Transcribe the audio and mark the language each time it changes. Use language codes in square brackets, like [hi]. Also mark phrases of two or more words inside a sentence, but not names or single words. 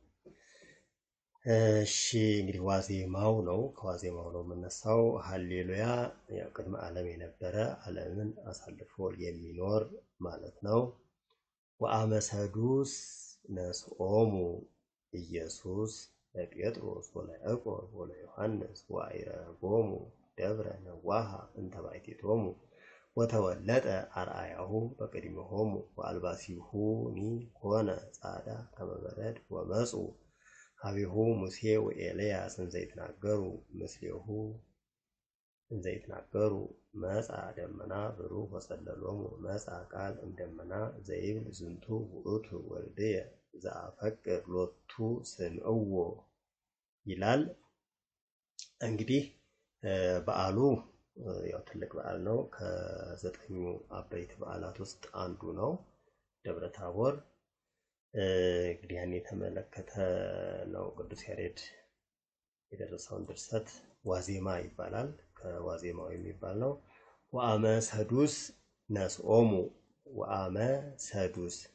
[am] እሺ እንግዲህ ዋዜማው ነው። ከዋዜማው ነው የምነሳው። ሃሌሉያ ያው ቅድመ ዓለም የነበረ ዓለምን አሳልፎ የሚኖር ማለት ነው። [gez] ወአመሰዱስ ነስኦሙ ኢየሱስ ለጴጥሮስ ወለያዕቆብ ወለዮሐንስ ወአይረጎሙ ደብረ ነዋሃ እንተ ባሕቲቶሙ ወተወለጠ አርአያሁ በቅድሚሆሙ ወአልባሲሁኒ ኮነ ጻዕዳ ከመ በረድ ወመፁ ሀቢሁ ሙሴ ወኤልያስ እንዘ ይትናገሩ ምስሌሁ እንዘ ይትናገሩ መጻ ደመና ብሩህ ወጸለሎሙ መጻ ቃል እምደመና ዘይብል ዝንቱ ውእቱ ወልድየ ዘአፈቅር ሎቱ ስምዕዎ [am] ይላል። እንግዲህ በዓሉ ያው ትልቅ በዓል ነው። ከዘጠኙ አበይት በዓላት ውስጥ አንዱ ነው ደብረ ታቦር። እንግዲህ ያን የተመለከተ ነው ቅዱስ ያሬድ የደረሰውን ድርሰት ዋዜማ ይባላል። ከዋዜማው የሚባል ነው። [gez] ወአመ ሰዱስ ነስኦሙ ወአመ ሰዱስ